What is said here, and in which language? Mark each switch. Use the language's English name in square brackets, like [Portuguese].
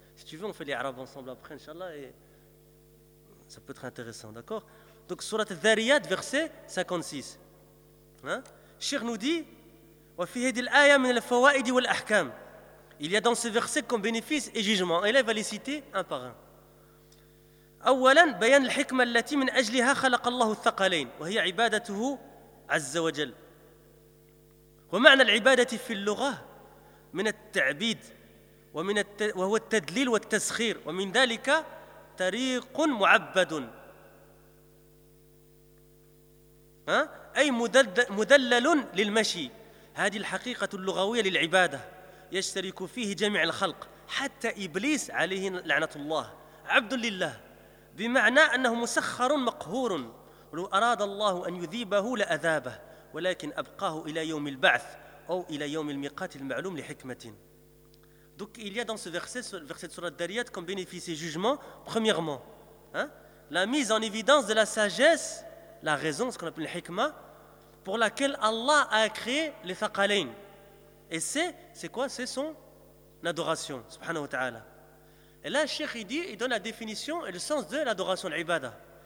[French] Si tu veux, on fait les arabes ensemble après, Inch'Allah, et ça peut être intéressant, d'accord? Donc, surat al-Dhariyat, verset 56. Cheikh nous dit: [Arabic] Wa fi hadhihi al-aya min al-fawa'id wa al-ahkam. [French] Il y a dans ce verset comme bénéfice et jugement. Et là, il va les citer un par un. [Arabic] اولا بيان الحكمه التي من اجلها خلق الله الثقلين وهي عبادته عز وجل ومعنى العباده في اللغه من التعبيد ومن وهو التدليل والتسخير ومن ذلك طريق معبد اي مدلل للمشي هذه الحقيقه اللغويه للعباده يشترك فيه جميع الخلق حتى ابليس عليه لعنه الله عبد لله بمعنى أنه مسخر مقهور ولو أراد الله أن يذيبه لأذابه ولكن أبقاه إلى يوم البعث أو إلى يوم الميقات المعلوم لحكمة. [French] Donc il y a dans ce verset de surat Dariyat comme bénéfice et jugement, premièrement, la mise en évidence de la sagesse, la raison, ce qu'on appelle la hikma, pour laquelle Allah a créé les thaqalain. Et c'est quoi? C'est son adoration, subhanahu wa ta'ala. Et là, Cheikh, il dit, il donne la définition et le sens de l'adoration, l'ibada.